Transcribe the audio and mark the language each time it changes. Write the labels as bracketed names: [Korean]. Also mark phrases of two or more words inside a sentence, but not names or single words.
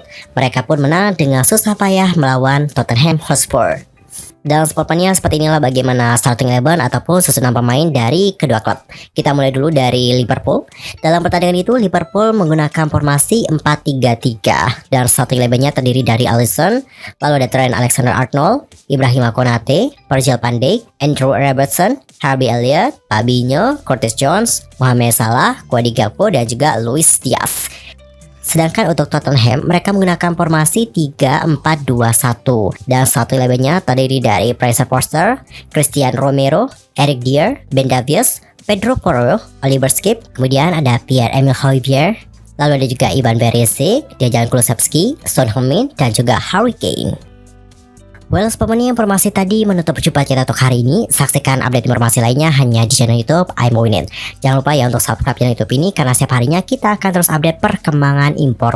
[Indonesian] Mereka pun menang dengan susah payah melawan Tottenham Hotspur. Dalam sport mania seperti inilah bagaimana starting 11 ataupun susunan pemain dari kedua klub. Kita mulai dulu dari Liverpool. Dalam pertandingan itu Liverpool menggunakan formasi 4-3-3 dan starting 11-nya terdiri dari Alisson, lalu ada Trent Alexander-Arnold, Ibrahima Konate, Virgil van Dijk, Andrew Robertson, Harvey Elliott, Fabinho, Curtis Jones, Mohamed Salah, Cody Gakpo dan juga Luis Diaz. Sedangkan untuk Tottenham, mereka menggunakan formasi 3-4-2-1 dan starting 11-nya terdiri dari Fraser Forster, Christian Romero, Eric Dier, Ben Davies, Pedro Porro, Oliver Skip, kemudian ada Pierre-Emile Højbjerg, lalu ada juga Ivan Perisic, Dejan Kulusevski, Son Heung-min dan juga Harry Kane. Well, seperti informasi tadi menutup jumpa kita untuk hari ini. Saksikan update informasi lainnya hanya di channel YouTube I'm Win It. Jangan lupa ya untuk subscribe channel YouTube ini karena setiap harinya kita akan terus update perkembangan informasinya.